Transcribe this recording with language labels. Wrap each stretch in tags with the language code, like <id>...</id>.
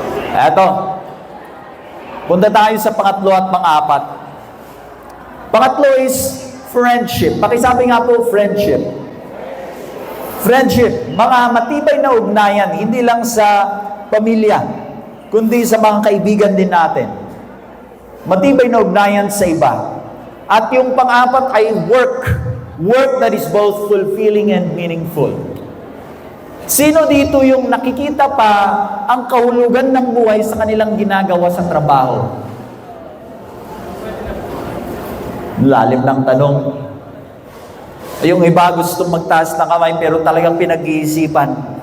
<tl>Eto, punta tayo sa pangatlo at pang-apat. Pangatlo is friendship. Pakisabi nga po, friendship. Friendship, mga matibay na ugnayan, hindi lang sa pamilya, kundi sa mga kaibigan din natin. Matibay na ugnayan sa iba. At yung pang-apat ay work.</tl> <en>Work that is both fulfilling and meaningful.</en> <tl>Sino dito yung nakikita pa ang kahulugan ng buhay sa kanilang ginagawa sa trabaho? Lalim ng tanong. Yung iba gustong magtaas ng kamay pero talagang pinag-iisipan.</tl>